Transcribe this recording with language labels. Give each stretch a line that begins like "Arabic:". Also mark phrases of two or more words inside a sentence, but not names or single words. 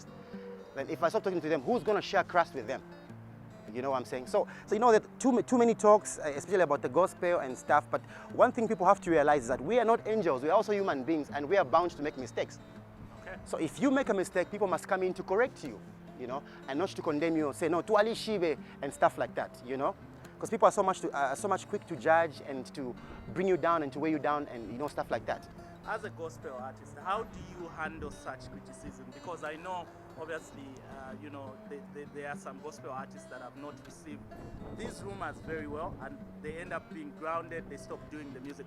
English: Then if I stop talking to them, who's going to share Christ with them? You know what I'm saying? So you know that too many talks, especially about the gospel and stuff, but one thing people have to realize is that we are not angels, we are also human beings, and we are bound to make mistakes. Okay. So if you make a mistake, people must come in to correct you, you know, and not to condemn you, say,
Bemba: no, tuali shibe,
English: and stuff like that, you know? Because people are so much quick to judge and to bring you down and to weigh you down and, you know, stuff like that. As a gospel artist, how do you handle such criticism? Because I know, obviously, you know, there are some gospel artists that have not received these rumors very well, and they end up being grounded, they stop doing the music.